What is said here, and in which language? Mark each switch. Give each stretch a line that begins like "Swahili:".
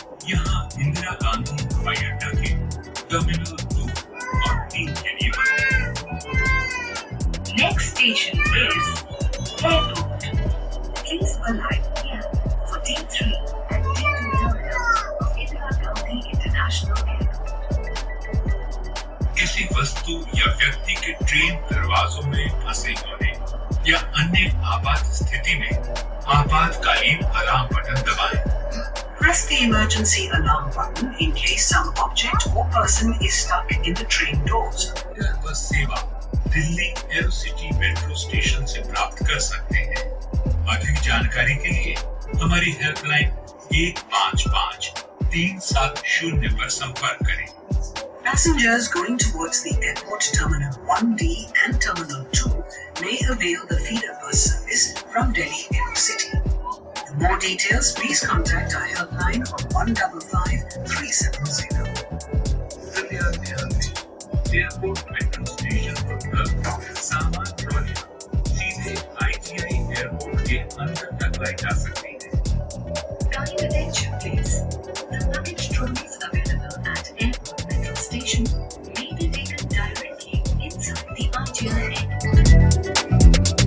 Hindi: यहाँ इंदिरा गांधी हवाई अड्डा के टर्मिनल 2 और 3 के लिए बंद है।
English: Next station is airport. Please align here for D3 and D2 terminals of Indira Gandhi International Airport.
Hindi: किसी वस्तु या व्यक्ति के ट्रेन दरवाजों में फंसे होने या अन्य आपात स्थिति में आपातकालीन अलार्म बटन दबाएं।
English: Press the emergency alarm button in case some object or person is stuck in the train doors.
Hindi: यह बस सेवा दिल्ली एरोसिटी मेट्रो स्टेशन से प्राप्त कर सकते हैं। अधिक जानकारी के लिए हमारी हेल्पलाइन 155-370 पर संपर्क करें।
English: Passengers going towards the airport terminal 1D and terminal 2 may avail the feeder bus service from Delhi Aerocity. For more details, please contact our helpline on 155-370.
Hindi: कृपया ध्यान दें, एयरपोर्ट मेट्रो स्टेशन पर उपलब्ध सामान ट्रॉलियां सीधे IGI एयरपोर्ट के अंदर तक लाई जा सकती है।
English: Kind attention, please. The luggage trolleys available at airport metro station may be taken directly inside the IGI airport.